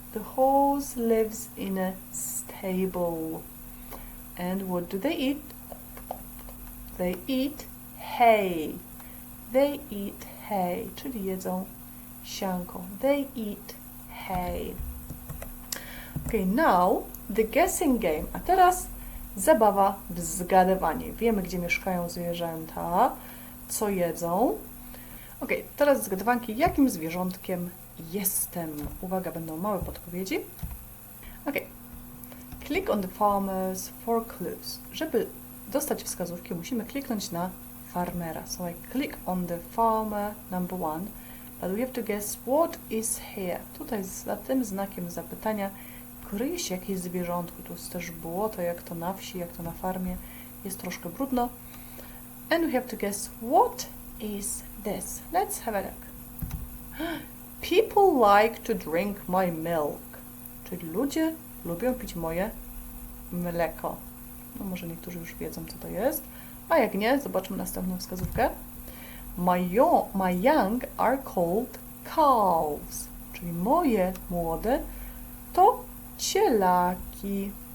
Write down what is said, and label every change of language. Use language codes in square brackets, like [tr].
[en] The horse lives in a stable. And what do they eat? They eat hay. They eat hay, [pl] czyli jedzą sianko. [en] They eat hay. Okay, now the guessing game. [pl] A teraz zabawa w zgadywanie. Wiemy, gdzie mieszkają zwierzęta, co jedzą. Okay, teraz zgadywanki, jakim zwierzątkiem jestem. Uwaga, będą małe podpowiedzi. [en] Okay. Click on the farmers for clues. [pl] Żeby dostać wskazówki, musimy kliknąć na farmera. [en] So I click on the farmer number 1, but we have to guess what is here. [pl] Tutaj za tym znakiem zapytania kryje się jakieś zwierzątko. Tu jest też błoto, jak to na wsi, jak to na farmie. Jest troszkę brudno. [en] And we have to guess what is this. Let's have a look. People like to drink my milk. [pl] Czyli ludzie lubią pić moje mleko. No może niektórzy już wiedzą, co to jest. A jak nie, zobaczmy następną wskazówkę. [en] My young are called calves. [pl] Czyli moje młode to cielaki.